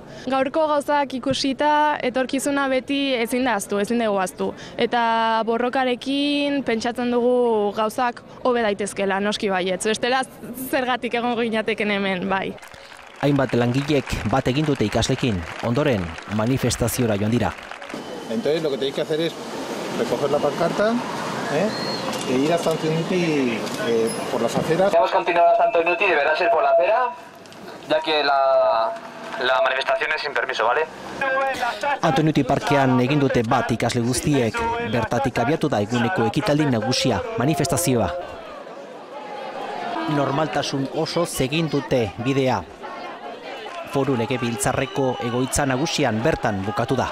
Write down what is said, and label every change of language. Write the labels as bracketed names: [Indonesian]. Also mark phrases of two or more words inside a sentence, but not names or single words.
[Basque] Gaurko gauzak ikusita etorkizuna beti ezin da ahaztu, ezin dugu ahaztu. Eta borrokarekin pentsatzen dugu gauzak hobe daitezkela, noski baietz. Bestela zergatik egongo ginateken hemen, bai. Hainbat langilek bat egin dute ikaslekin, ondoren manifestaziora joan dira. [Spanish] Entonces lo que tenéis que hacer es recoger la pancarta e ir a Santo Inuti por las aceras. Hemos continuado a Santo Inuti, deberá ser por la acera, ya que la manifestación es sin permiso, ¿vale? [Basque] Antoinuti parkean egin dute bat ikasle guztiek, bertatik abiatu da eguneko ekitaldi nagusia, manifestazioa. Normaltasun oso egin dute bidea. Foru Legebiltzarreko egoitza nagusian bertan bukatu da.